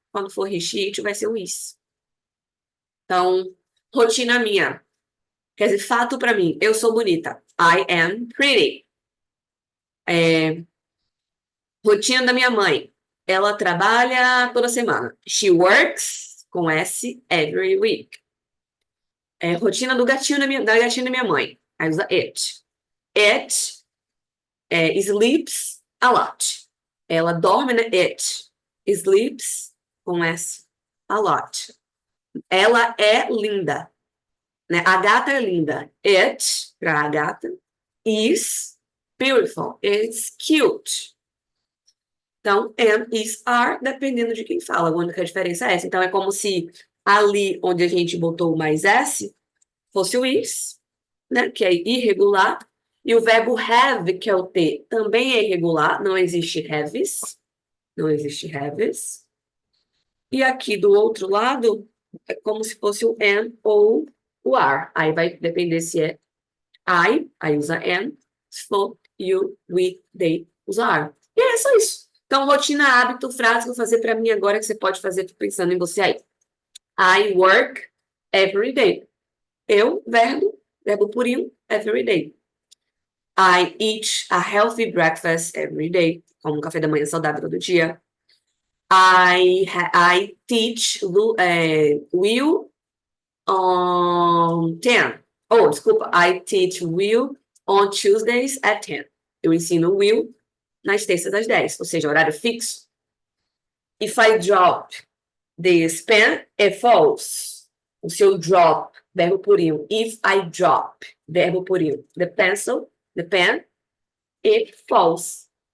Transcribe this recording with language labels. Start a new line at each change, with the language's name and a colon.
Portuguese: Quando for he, she, it, vai ser o is. Então, rotina minha. Quer dizer, fato para mim. Eu sou bonita. I am pretty. Rotina da minha mãe. Ela trabalha toda semana.
English: She works, com S, every week.
Portuguese: Rotina do gatinho da gatinha da minha mãe.
English: Aí usa it. It sleeps a lot.
Portuguese: Ela dorme, né? It sleeps, com S, a lot. Ela é linda, né? A gata é linda.
English: It, para a gata, is beautiful. It's cute.
Portuguese: Então, am, is, are, dependendo de quem fala. A única diferença é essa. Então, é como se ali onde a gente botou o mais S fosse o is, né? Que é irregular. E o verbo have, que é o T, também é irregular. Não existe haves. Não existe haves. E aqui do outro lado, é como se fosse o am ou o are. Aí vai depender se é I, aí usa am. Se for you, we, they, usa are. E é só isso. Então, rotina, hábito, frase, vou fazer para mim agora que você pode fazer pensando em você aí.
English: I work every day. Eu, verbo purinho, every day. I eat a healthy breakfast every day.
Portuguese: Como um café da manhã saudável todo dia.
English: I teach Will on 10. Oh, desculpa. I teach Will on Tuesdays at 10.
Portuguese: Eu ensino Will nas terças às 10, ou seja, horário fixo.
English: If I drop this pen, é false.
Portuguese: O seu drop, verbo purinho. If I drop, verbo purinho.
English: The pencil, the pen, it falls.